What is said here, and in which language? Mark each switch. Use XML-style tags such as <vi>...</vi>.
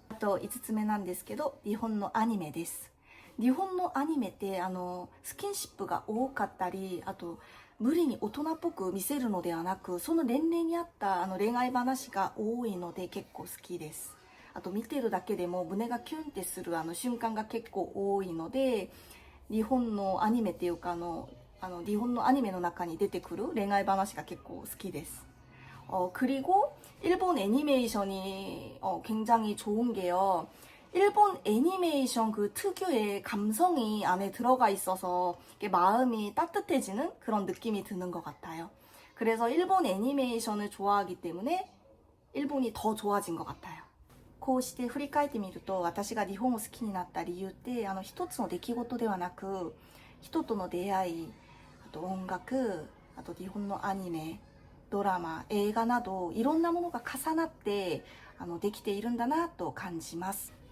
<ja>あと5つ目なんですけど、日本のアニメです。日本のアニメってスキンシップが多かったり、あと無理に大人っぽく見せるのではなく、その年齢に合った恋愛話が多いので結構好きです。あと見てるだけでも胸がキュンってする瞬間が結構多いので、日本のアニメっていうか日本のアニメの中に出てくる恋愛話が結構好きです。</ja> <ko>그리고 일본 애니메이션이 굉장히 좋은 게요. 일본 애니메이션 그 특유의 감성이 안에 들어가 있어서 마음이 따뜻해지는 그런 느낌이 드는 것 같아요. 그래서 일본 애니메이션을 좋아하기 때문에 일본이 더 좋아진 것 같아요.</ko> <ja>こうして振り返ってみると、私が日本を好きになった理由って一つの出来事ではなく、人との出会い、あと音楽、あと日本のアニメ、ドラマ、映画などいろんなものが重なってできているんだなと感じます。</ja>